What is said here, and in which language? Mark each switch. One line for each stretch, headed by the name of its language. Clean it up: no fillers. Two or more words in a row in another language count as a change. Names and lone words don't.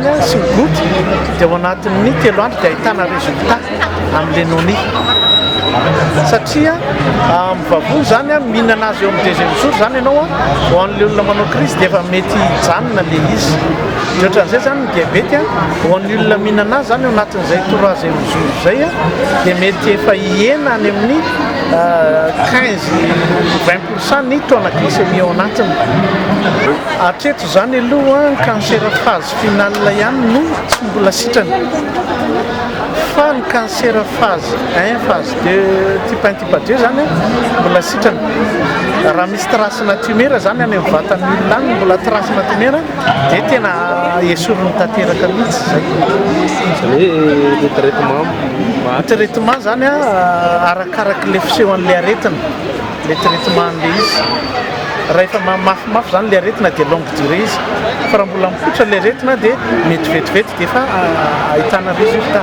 Malagasy: sy ny goty dia ao anatin'ny 3 andro dia ahitana résultat amin'le noni satria mivavony zany mihinana azy eo amin'ny 2e jour zany ianao ho an'le olona manao crise dia efa mety janona le izy ohatran'izay zany ny diabety ho an'ny olona mihinana azy zany eo anatin'izay 3e jour zay dia mety efa ihena any amin'ny 15-20% ny taona glycémie ao anatiny. Hatreto zany aloha ny
French: cancer phase finale
Malagasy: ihany no tsy mbola sitrany fa ny
French: cancer phase 1 phase 2 type 1 type 2
Malagasy: zany mbola sitrany raha misy tracena tumeur zany any amin'ny vatan'ny olona any mbola tracena tumeur dia tena esoriny tanteraka mihitsy zay. Zany hoe le traitement zany arakaraka le fisehoan'le aretina le traitement an'le izy raha efa mafimafy zany le aretina dia
French: longue durée
Malagasy: izy fa raha mbola mipoitra le aretina dia mety vetivety dia efa ahitana résultat.